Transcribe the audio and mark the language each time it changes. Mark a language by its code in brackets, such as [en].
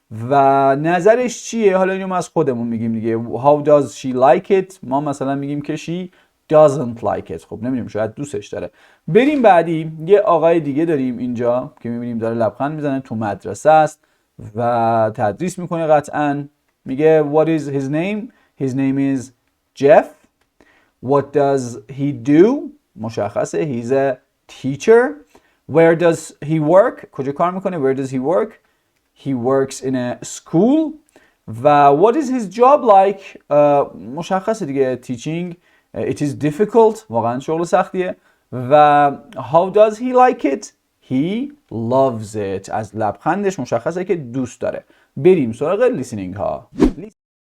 [fa] و نظرش چیه؟ حالا اینو ما از خودمون میگیم دیگه. [en] How does she like it? [fa] ما مثلا میگیم که [en] she doesn't like it. [fa] خب نمیدونم شاید دوستش داره. بریم بعدی. یه آقای دیگه داریم اینجا که میبینیم داره لبخند میزنه، تو مدرسه است و تدریس میکنه قطعا. [en] میگه what is his name? His name is Jeff. What does he do? مشخصه. He's a teacher. Where does he work? [fa] کجا کار میکنه? [en] Where does he work? He works in a school. و what is his job like [fa] مشخصه دیگه [en] teaching. It is difficult [fa] واقعا شغل سختیه. [en] و how does he like it? He loves it. [fa] از لبخندش مشخصه که دوست داره. بریم سراغ listening ها.